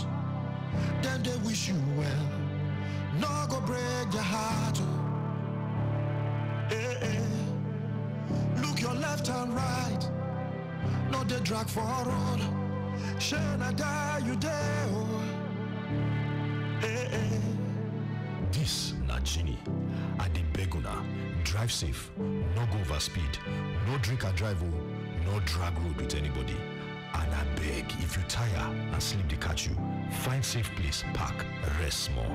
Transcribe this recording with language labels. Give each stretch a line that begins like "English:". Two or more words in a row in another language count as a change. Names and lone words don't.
Nigerian Pidgin: Then they wish you well. No go break your heart. Hey, hey. Look your left and right. No they drag for a road. Shall I die you there? Hey, hey. This na Genie. I dey beg una, drive safe, no go over speed, no drink and drive, no drag road with anybody. And I beg, if you tire and sleep they catch you, find safe place, park, rest small.